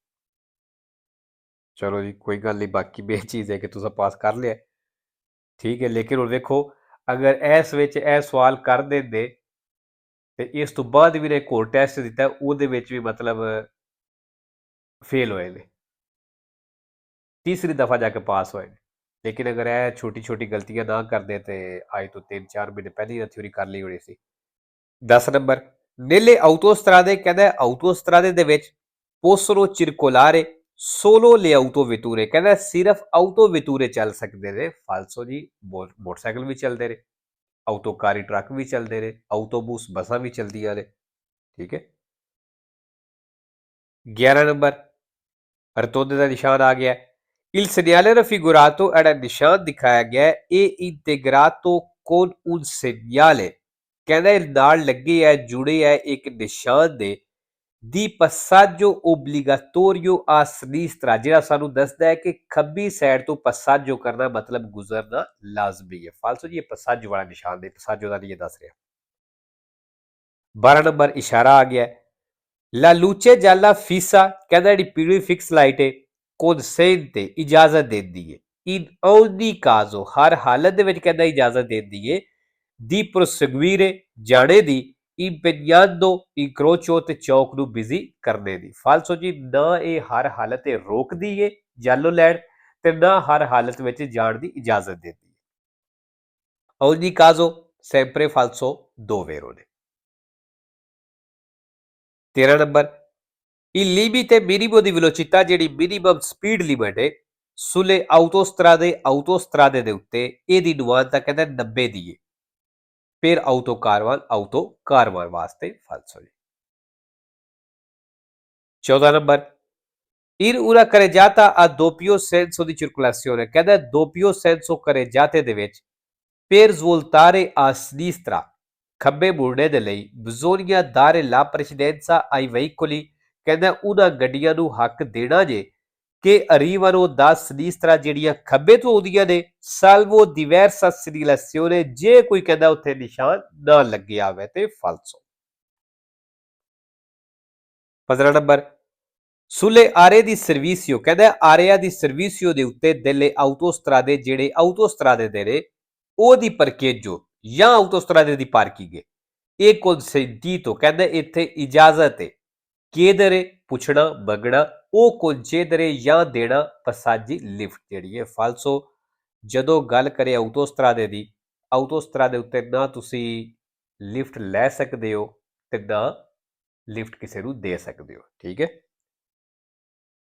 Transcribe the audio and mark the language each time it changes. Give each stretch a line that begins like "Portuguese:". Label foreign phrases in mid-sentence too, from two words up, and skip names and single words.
Punjabi: ਚਲੋ ਜੀ ਕੋਈ ਗੱਲ ਨਹੀਂ ਬਾਕੀ ਮੇਨ ਚੀਜ਼ ਹੈ ਕਿ ਤੁਸੀਂ ਪਾਸ ਕਰ ਲਿਆ ਠੀਕ ਹੈ ਲੇਕਿਨ ਹੁਣ ਵੇਖੋ ਅਗਰ ਇਸ ਵਿੱਚ ਇਹ ਸਵਾਲ ਕਰ ਦਿੰਦੇ ਤੇ ਇਸ ਤੋਂ ਬਾਅਦ ਵੀ ਨੇ ਇੱਕ ਹੋਰ ਟੈਸਟ ਦਿੱਤਾ ਉਹਦੇ ਵਿੱਚ ਵੀ ਮਤਲਬ ਫੇਲ ਹੋਏ ਨੇ ਤੀਸਰੀ ਦਫਾ ਜਾ ਕੇ ਪਾਸ ਹੋਏ ਨੇ ਲੇਕਿਨ ਅਗਰ ਇਹ ਛੋਟੀ ਛੋਟੀ ਗਲਤੀਆਂ ਨਾ ਕਰਦੇ ਤੇ ਅੱਜ ਤੋਂ 3-4 ਮਹੀਨੇ ਪਹਿਲਾਂ ਹੀ ਥਿਊਰੀ ਕਰ ਲਈ ਹੋਣੀ ਸੀ। 10 ਨੰਬਰ
Italian: nelle autostrade
Punjabi: ਕਹਿੰਦਾ autostrade ਦੇ ਵਿੱਚ
Italian: possono circolare solo le autovetture
Punjabi: ਕਹਿੰਦਾ ਸਿਰਫ autovetture ਚੱਲ ਸਕਦੇ ਨੇ ਫਾਲਸੋ ਜੀ ਮੋਟਰਸਾਈਕਲ ਵੀ ਚੱਲਦੇ ਨੇ ਆਟੋਕਾਰੀ ਟਰੱਕ ਵੀ ਚੱਲਦੇ ਨੇ ਆਟੋਬੂਸ ਬੱਸਾਂ ਵੀ ਚੱਲਦੀਆਂ ਨੇ ਠੀਕ ਹੈ। 11 ਨੰਬਰ ਰਤੋਦੇ ਦਾ ਨਿਸ਼ਾਨ ਆ ਗਿਆ
Italian: il segnale raffigurato era
Punjabi: ਨਿਸ਼ਾਨ ਦਿਖਾਇਆ ਗਿਆ
Italian: e integrato con un segnale
Punjabi: ਕਹਿੰਦਾ ਇਹ ਨਾਲ ਲੱਗੇ ਹੈ ਜੁੜੇ ਹੈ ਇੱਕ ਨਿਸ਼ਾਨ ਦੇ
Italian: di passaggio obbligatorio a sinistra
Punjabi: ਜਿਹੜਾ ਸਾਨੂੰ ਦੱਸਦਾ ਹੈ ਕਿ ਖੱਬੀ ਸਾਈਡ ਤੋਂ passaggio ਕਰਨਾ ਮਤਲਬ ਗੁਜ਼ਰਨਾ ਲਾਜ਼ਮੀ ਹੈ ਫਾਲਸੋ ਜੀ ਇਹ passaggio ਵਾਲਾ ਨਿਸ਼ਾਨ ਦੇ passaggio ਦਾ ਨਹੀਂ ਇਹ ਦੱਸ ਰਿਹਾ। 12 ਨੰਬਰ ਇਸ਼ਾਰਾ ਆ ਗਿਆ
Italian: la luce gialla fissa
Punjabi: ਕਹਿੰਦਾ ਜਿਹੜੀ ਪੀਲੀ
English: fix light
Punjabi: ਹੈ consente ਇਜਾਜ਼ਤ ਦਿੰਦੀ ਹੈ
Italian: in ogni caso
Punjabi: ਹਰ ਹਾਲਤ ਦੇ ਵਿੱਚ ਕਹਿੰਦਾ ਇਜਾਜ਼ਤ ਦਿੰਦੀ ਹੈ
Italian: di proseguire
Punjabi: ਜਾਣੇ ਦੀ
Italian: impegnando incrocio
Punjabi: ਤੇ ਚੌਕ ਨੂੰ ਬਿਜ਼ੀ ਕਰਨੇ ਦੀ ਫਾਲਸੋ ਜੀ ਨਾ ਇਹ ਹਰ ਹਾਲਤ ਤੇ ਰੋਕਦੀ ਹੈ
English: yellow light
Punjabi: ਤੇ ਨਾ ਹਰ ਹਾਲਤ ਵਿੱਚ ਜਾਣ ਦੀ ਇਜਾਜ਼ਤ ਦਿੰਦੀ ਹੈ।
Italian: ogni caso sempre falso
Punjabi: ਦੋ ਵੇਰੋ ਨੇ। 13 ਨੰਬਰ
Italian: il limite minimo di velocità
Punjabi: ਜਿਹੜੀ
English: minimum speed limit
Punjabi: ਹੈ
Italian: sulle autostrade
Punjabi: ਦੇ ਉੱਤੇ ਇਹਦੀ ਨੁਮਾਇੰਦਤਾ ਕਹਿੰਦਾ 90 ਦੀ ਹੈ
Italian: per autocar
Punjabi: ਵਾਸਤੇ ਫਾਲਸੋ ਜੀ। 14 ਨੰਬਰ
Italian: in una carreggiata a doppio senso di circolazione
Punjabi: ਕਹਿੰਦਾ
Italian: doppio senso carreggiate
Punjabi: ਦੇ ਵਿੱਚ
Italian: per svoltare a sinistra
Punjabi: ਖੱਬੇ ਮੁੜਨੇ ਦੇ ਲਈ
Italian: bisogna dare la precedenza ai veicoli
Punjabi: ਕਹਿੰਦਾ ਉਹਨਾਂ ਗੱਡੀਆਂ ਨੂੰ ਹੱਕ ਦੇਣਾ ਜੇ ਕਿ
Italian: arrivano da sinistra
Punjabi: ਜਿਹੜੀਆਂ ਖੱਬੇ ਤੋਂ ਆਉਂਦੀਆਂ ਨੇ
Italian: salvo diversa segnalazione
Punjabi: ਜੇ ਕੋਈ ਕਹਿੰਦਾ ਉੱਥੇ ਨਿਸ਼ਾਨ ਨਾ ਲੱਗਿਆ ਹੋਵੇ ਤੇ ਫਾਲਸੋ।
Italian: 15 ਨੰਬਰ sulle aree di servizio ਕਹਿੰਦਾ area di servizio
Punjabi: ਦੇ ਉੱਤੇ
Italian: delle autostrade ਜਿਹੜੇ autostrade
Punjabi: ਦੇ ਨੇ ਉਹਦੀ parcheggio ਜਾਂ autostrade ਦੀ ਪਾਰਕਿੰਗ ਹੈ ਇਹ consentito ਕਹਿੰਦਾ ਇੱਥੇ ਇਜਾਜ਼ਤ ਹੈ chiedere ਪੁੱਛਣਾ ਮੰਗਣਾ ਉਹ concedere ਜਾਂ ਦੇਣਾ ਪਸਾਜੀ ਲਿਫਟ ਜਿਹੜੀ ਹੈ ਫਾਲਸੋ ਜਦੋਂ ਗੱਲ ਕਰੇ ਆਟੋਸਟਰਾਦੇ ਦੀ ਆਟੋਸਟਰਾਦੇ ਉੱਤੇ ਨਾ ਤੁਸੀਂ ਲਿਫਟ ਲੈ ਸਕਦੇ ਹੋ ਤੇ ਨਾ ਲਿਫਟ ਕਿਸੇ ਨੂੰ ਦੇ ਸਕਦੇ ਹੋ ਠੀਕ ਹੈ।